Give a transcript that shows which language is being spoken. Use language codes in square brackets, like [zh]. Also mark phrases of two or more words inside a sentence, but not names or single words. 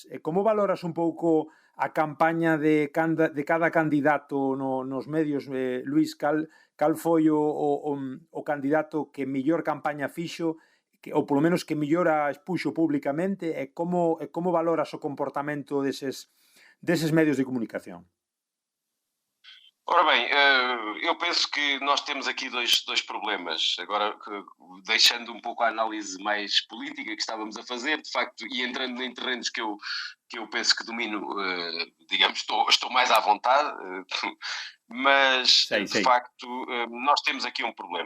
[gl] E como valoras un pouco a campaña de cada candidato nos medios, Luís? Cal foi o candidato que mellor campaña fixo, ou polo menos que mellor a expuxo públicamente, e como valoras o comportamento deses medios de comunicación? [pt] Ora bem, eu penso que nós temos aqui dois problemas. Agora, deixando um pouco a análise mais política que estávamos a fazer, de facto, e entrando em terrenos que eu penso que domino, digamos, estou mais à vontade, mas, de facto, nós temos aqui um problema.